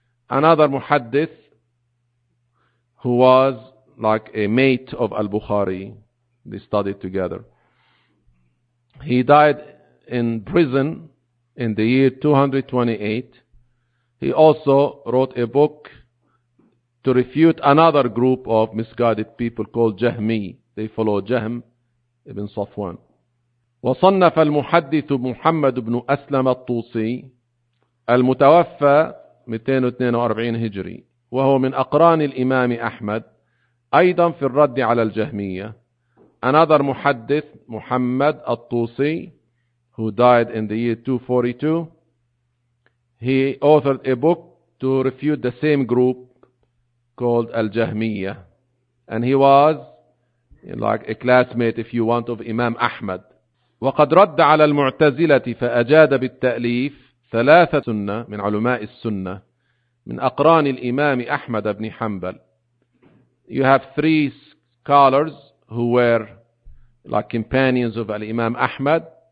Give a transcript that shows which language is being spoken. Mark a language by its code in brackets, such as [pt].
[en] Another muhaddith who was like a mate of Al-Bukhari, they studied together. He died in prison in the year 228. He also wrote a book to refute another group of misguided people called Jahmi. They follow Jahm ibn Safwan. [ar] وصنف المحدث محمد بن أسلم الطوسي المتوفى 242 هجري وهو من أقران الإمام أحمد أيضا في الرد على الجهمية. [en] Another محدث محمد الطوسي who died in the year 242, he authored a book to refute the same group called الجهمية, and he was like a classmate if you want of Imam Ahmad. [ar] وقد رد على المعتزلة فأجاد بالتأليف ثلاثة سنة من علماء السنة من أقران الإمام أحمد بن حنبل. [en] You have three scholars who were like companions of Imam Ahmad.